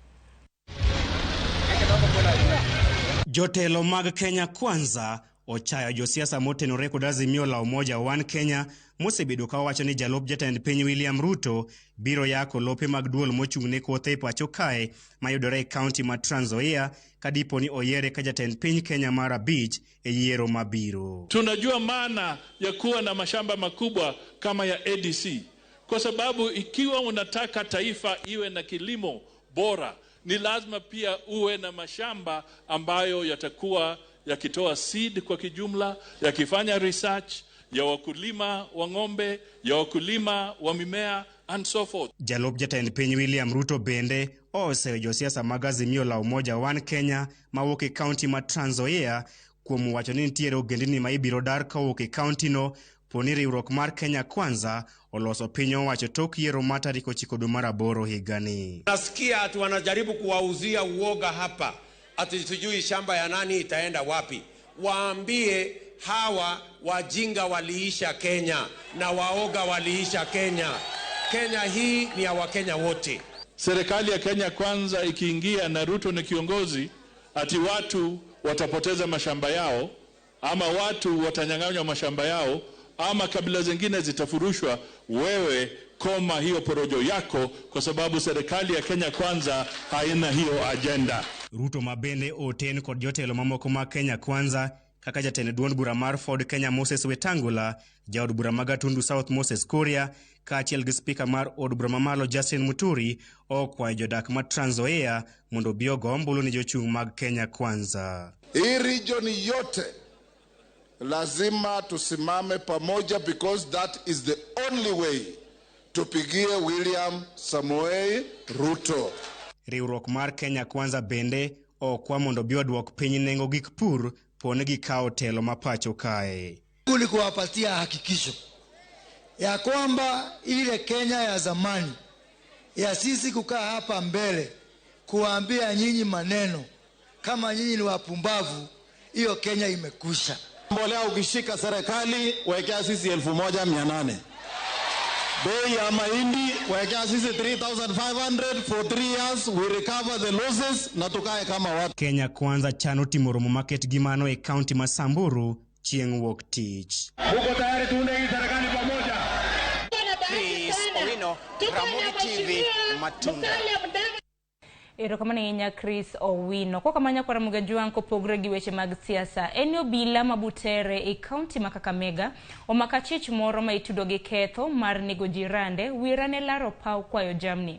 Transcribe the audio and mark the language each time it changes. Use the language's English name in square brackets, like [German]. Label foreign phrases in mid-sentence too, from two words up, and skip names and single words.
[Luo (Kenya and Tanzania)] Jotelo mag Kenya Kwanza ochayo josiasa motenore kod Azimio la Umoja One Kenya mosebedo ka wacho ni jalup jatend piny William Ruto biro yako lope mag duol mochung'ne kothe pacho kae mayudore e kaunti ma Trans Nzoia kadipo ni oyiere ka jatend piny Kenya mara beach e yiero mabiro. [Swahili] Tunajua maana ya kuwa na mashamba makubwa kama ya ADC, kwa sababu ikiwa unataka taifa iwe na kilimo bora, ni lazima pia uwe na mashamba ambayo yatakuwa yakitoa seed kwa kijumla, yakifanya research ya wakulima wa ng'ombe, ya wakulima wa mimea [English] and so forth. [Luo (Kenya and Tanzania)] Jalup jatend piny William Ruto bende oseyo josiasa mag Azimio la Umoja One Kenya mawuok e kaunti ma Trans Nzoia kuom wacho ni nitiere ogendini ma ibiro dar kawuok e kaunti no poni riwruok mar Kenya Kwanza oloso piny owacho tok yiero ma tarik 9 dwe mar 8 higani. [Swahili] Nasikia ati wanajaribu kuwauzia uoga hapa, ati sijui shamba ya nani itaenda wapi. waambie hawa wajinga waliisha Kenya na waoga waliisha Kenya. Kenya hii ni ya Wakenya wote. Serikali ya Kenya Kwanza ikiingia na Ruto ni kiongozi, ati watu watapoteza mashamba yao, ama watu watanyang'anywa mashamba yao, ama kabila zingine zitafurushwa, wewe koma hiyo porojo yako, kwa sababu serikali ya Kenya Kwanza haina hiyo agenda. [Luo (Kenya and Tanzania)] Ruto mabende oten kod jotelo mamoko ma Kenya Kwanza kaka jatend duond bura mar Ford Kenya Moses Wetangula, jaod bura ma Gatundu South Moses Kuria, kaachiel gi spika mar od bura mamalo Justin Muturi okwayo jodak ma Trans Nzoia mondo bi ogo ombulu ni jochung' mag Kenya Kwanza. [Swahili] Hii region yote lazima tusimame pamoja, [English] because that is the only way [Swahili] tupigie [English] William Samoei Ruto. [Luo (Kenya and Tanzania)] Riwruok mar Kenya Kwanza bende okwa mondo bi odwok piny nengo gik pur pone gikao telo mapacho kae. [Swahili] Kuli kuwapatia hakikisho ya kwamba ile Kenya ya zamani ya sisi kukaa hapa mbele kuambia nyinyi maneno kama nyinyi ni wapumbavu, hiyo Kenya imekusha. Mbolea ukishika serikali wekea sisi 1,800. Bei ya mahindi wekea sisi 3,500 [English] for 3 years, we recover the losses [Swahili] na tukae kama watu. [Luo (Kenya and Tanzania)] Kenya Kwanza chano timo romo market gimano e county ma Samburu chieng' wuok tich. [Swahili] Muko tayari tuunde hii serikali pamoja? Chris Owino, Ramogi TV, Matunda. [Luo (Kenya and Tanzania)] Erokamano ahinya Chris Owino. Kokamanya kwa Ramogi Juang kopogre gi weche mag siasa. En obila mabutere e kaunti ma Kakamega omako chich moro ma itudo gi ketho mar nego jirande wirane laro paw kwayo jamni.